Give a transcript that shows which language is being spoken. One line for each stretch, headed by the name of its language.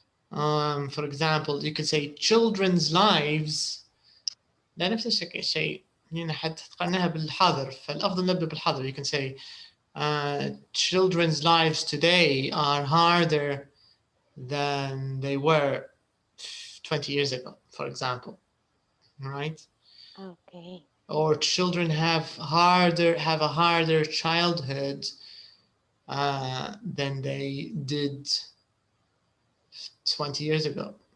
English: For example, you could say children's lives.
Arabic: لا نفس الشيء يعني حتى تقارنها بالحاضر فالأفضل نبدأ بالحاضر.
English: You can say children's lives today are harder than they were 20 years ago, for example, right? Okay. Or children have a harder childhood than they did 20 years ago.